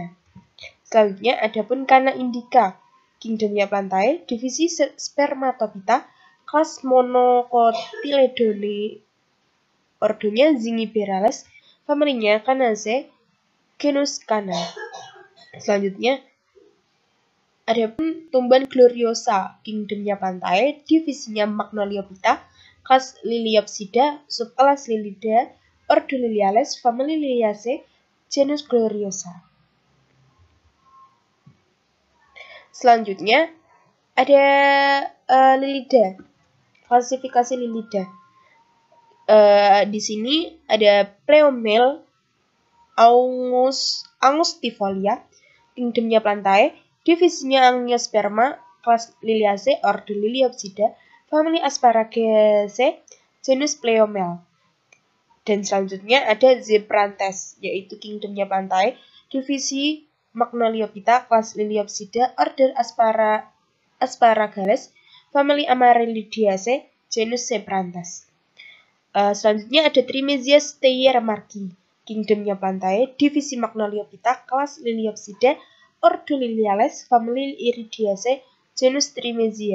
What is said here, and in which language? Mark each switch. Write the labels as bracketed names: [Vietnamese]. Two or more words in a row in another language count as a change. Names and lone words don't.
[Indonesian] Selanjutnya adapun Canna indica, kingdomnya Plantae, divisi Spermatophyta, kelas Monocotyledone, ordonya Zingiberales, familinya Cannaceae, genus Canna. Selanjutnya adapun tumbuhan Gloriosa, kingdomnya Plantae, divisinya Magnoliophyta, kelas Liliopsida, subkelas Lilida, ordo Liliales, family Liliaceae, genus Gloriosa. Selanjutnya ada Lilida, klasifikasi Lilida. Di sini ada Pleomel angustifolia, kingdomnya Plantae, divisinya Angiosperma, kelas Liliaceae, ordo Liliopsida, family Asparagaceae, genus Pleomel. Dan selanjutnya ada Zeprantes, yaitu kingdomnya Plantae, divisi Magnoliophyta, kelas Liliopsida, order Asparagales, family Amaryllidaceae, genus Zeprantes. Selanjutnya ada Trimesia steyermarki, kingdomnya Plantae, divisi Magnoliophyta, kelas Liliopsida, ordo Liliales, family Iridiaceae, genus Trimesia.